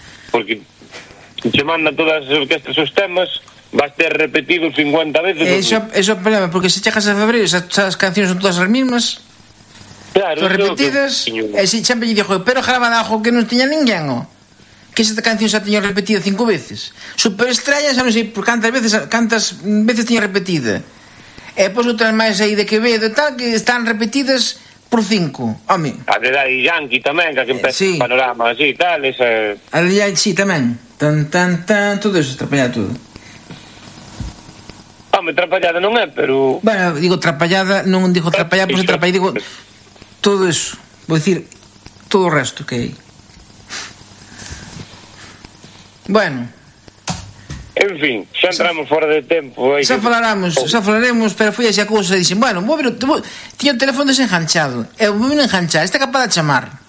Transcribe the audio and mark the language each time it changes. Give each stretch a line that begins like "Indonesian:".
Spanish: Porque se mandan todas las orquestas esos temas, vas a ser repetido 50 veces. Eso es el problema, porque si llegas a febrero esas canciones son todas las mismas. Claro, son repetidas. Si siempre yo digo, pero graban algo que no tenía ninguén. Que esta canción se ha tenido repetida 5 veces.
Galician: Super extraña, xa non sei por cantas veces teña repetida. E pois outras máis aí de Quevedo e tal, que están repetidas por 5. Home. A de Daddy Yankee tamén, que empeza sí. Panorama así e tal. Ese... A de Daddy Yankee tamén. Tan, todo eso, atrapallado todo. Home, atrapallada non é, pero... Bueno, digo atrapallada, non digo atrapallada, pois atrapallada, digo... Todo eso, vou dicir, todo o resto que hai. Bueno. En fin, xa entramos fora de tempo. Xa falaremos, pero foi así a cousa e dixen, bueno, vou ver, tiño o teléfono desenganchado. Eu vou vino enganchar, está capaz de chamar.